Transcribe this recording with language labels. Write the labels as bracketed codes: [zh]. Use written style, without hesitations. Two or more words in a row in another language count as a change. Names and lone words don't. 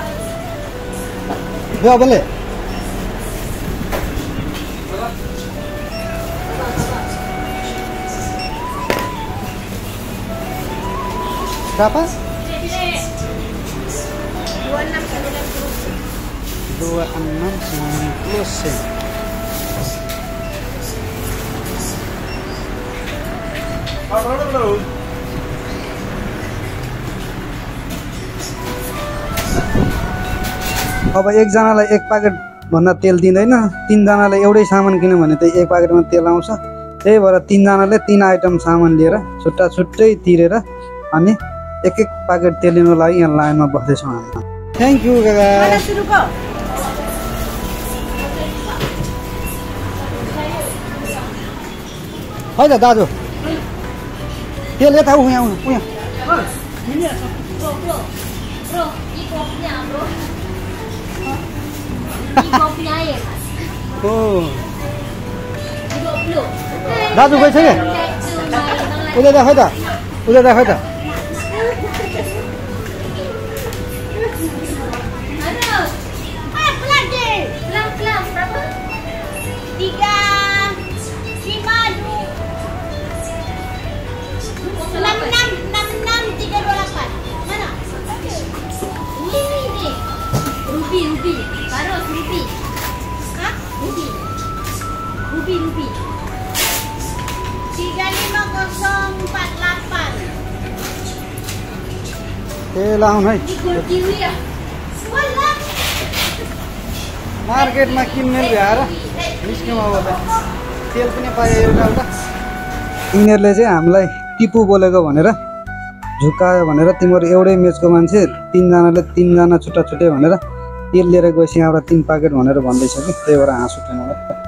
[ms] Bawa balik. Berapa? 26,90 sen. [ne] अब एकजनालाई एक प्याकेट भन्दा तेल दिँदैन, तीनजनालाई एउटै सामान किन्यो भने त एक प्याकेटमा तेल आउँछ। त्यही भएर तीनजनाले 3 आइटम सामान लिएर छुट्टा छुट्टै तिरेर अनि एक प्याकेट तेल लिनुको लागि यहाँ लाइनमा बस्दैछौँ हामी। [en] thank you [ne] काका। है त दाजु तेल यता उहाँ [ms] Bro, ini kopinya bro. Ini kopinya air. Oh 20. [ne] दाजु गइसक्यो उता देखाउ त उता देखाउ त [ms] Pelan-pelan berapa? 3, 5, 66, 328. Mana? Ini. Ruby. Taruh ruby. Hah? Ruby. 35048. [ne] तेल आउनु है [ms] Ini gold kiwi ya? Wallah. [ne] मार्केटमा किन्ने भ्याएर निस्क्यौँ अब त तेल पनि पायो एउटा यिनीहरूले चाहिँ हामीलाई टिपु बोलेको भनेर झुकायो भनेर तिम्रो एउटै मेचको मान्छे तीनजनाले तीनजना छुट्टा छुट्टै भनेर तेल लिएर गएपछि यहाँबाट 3 प्याकेट भनेर भन्दैछ कि त्यही भएर हाँस उठ्यो मलाई।